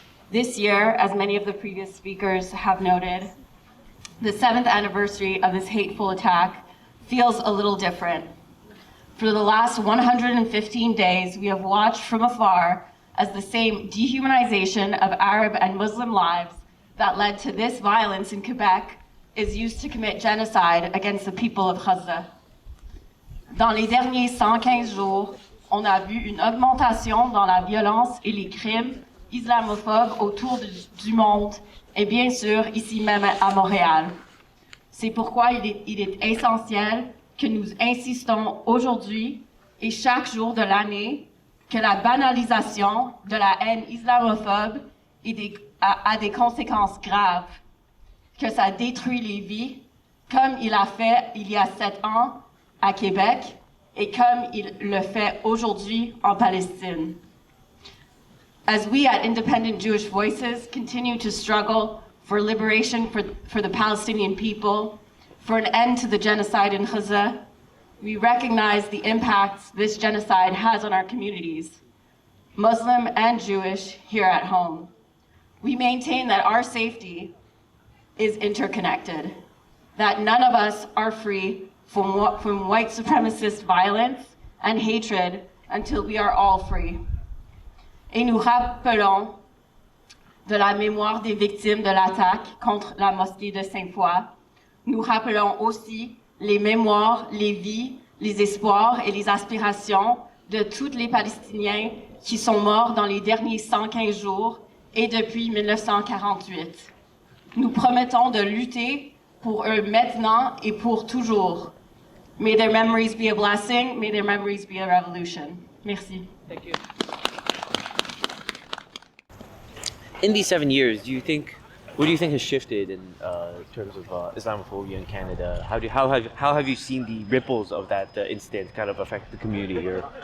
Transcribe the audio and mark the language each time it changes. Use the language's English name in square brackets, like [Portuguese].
[English] This year, as many of the previous speakers have noted, the 7th anniversary of this hateful attack feels a little different. For the last 115 days, we have watched from afar as the same dehumanization of Arab and Muslim lives that led to this violence in Quebec is used to commit genocide against the people of Gaza. [French] Dans les derniers 115 jours, on a vu une augmentation dans la violence et les crimes islamophobes autour du monde, et bien sûr ici même à Montréal. C'est pourquoi il est essentiel que nous insistons aujourd'hui et chaque jour de l'année que la banalisation de la haine islamophobe a des conséquences graves, que ça détruit les vies, comme il a fait il y a 7 ans à Québec et comme il le fait aujourd'hui en Palestine. [English] As we at Independent Jewish Voices continue to struggle for liberation for the Palestinian people, for an end to the genocide in Gaza, we recognize the impacts this genocide has on our communities, Muslim and Jewish, here at home. We maintain that our safety is interconnected, that none of us are free from white supremacist violence and hatred until we are all free. [French] Et nous rappelons de la mémoire des victimes de l'attaque contre la mosquée de Sainte-Foy. Nous rappelons aussi les mémoires, les vies, les espoirs et les aspirations de tous les Palestiniens qui sont morts dans les derniers 115 jours et depuis 1948. Nous promettons de lutter pour eux maintenant et pour toujours. [English] May their memories be a blessing, may their memories be a revolution. [French] Merci. [English] Thank you. In these 7 years, what do you think has shifted in terms of Islamophobia in Canada? How have you seen the ripples of that incident kind of affect the community here?